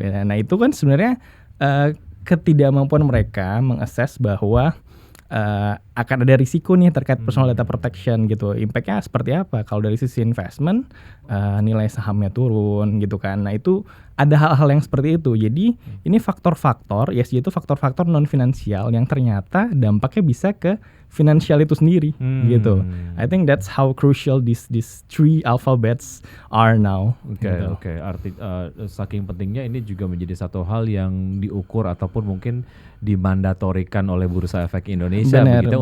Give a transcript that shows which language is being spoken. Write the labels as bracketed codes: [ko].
[id] Nah, itu kan sebenarnya ketidakmampuan mereka mengakses bahwa akan ada risiko nih terkait personal data protection gitu. Impact-nya seperti apa? Kalau dari sisi investment, nilai sahamnya turun gitu kan. Nah, itu ada hal-hal yang seperti itu. Jadi ini faktor-faktor, ESG itu faktor-faktor non finansial yang ternyata dampaknya bisa ke finansial itu sendiri gitu. [en] I think that's how crucial these 3 alphabets are now. Oke. [id] Arti saking pentingnya ini juga menjadi satu hal yang diukur ataupun mungkin dimandatorikan oleh Bursa Efek Indonesia begitu